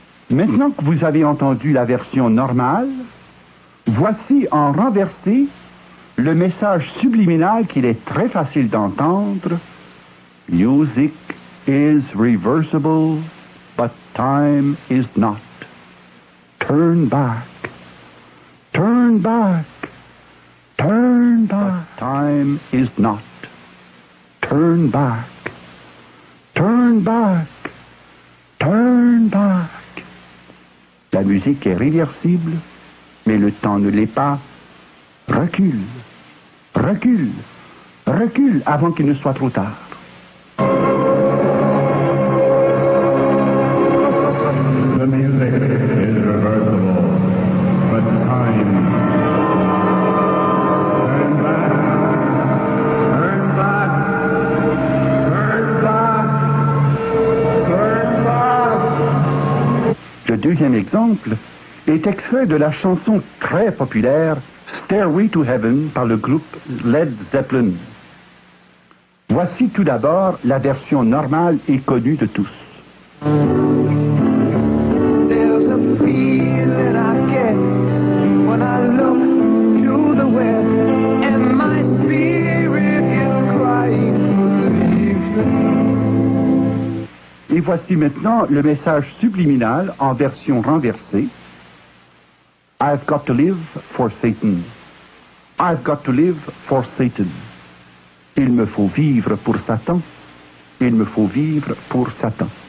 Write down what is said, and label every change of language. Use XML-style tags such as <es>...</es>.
<fr>Maintenant que vous avez entendu la version normale, voici en renversé le message subliminal qu'il est très facile d'entendre.</fr> <en>Music is reversible, but time is not. Turn back, turn back, turn back. But time is not. Turn back, turn back, turn back.</en> <fr>La musique est réversible, mais le temps ne l'est pas. Recule, recule, recule avant qu'il ne soit trop tard.</fr> <en>The music is reversible, but time. Turn back, turn back, turn back, turn back.</en> <fr>Le deuxième exemple est extrait de la chanson très populaire Stairway to Heaven par le groupe Led Zeppelin. Voici tout d'abord la version normale et connue de tous.</fr> <en>There's a feeling I get when I look to the west and my spirit is crying for leaving.</en> <fr>Et voici maintenant le message subliminal en version renversée.</fr> <en>I've got to live for Satan. I've got to live for Satan.</en> <fr>Il me faut vivre pour Satan. Il me faut vivre pour Satan.</fr>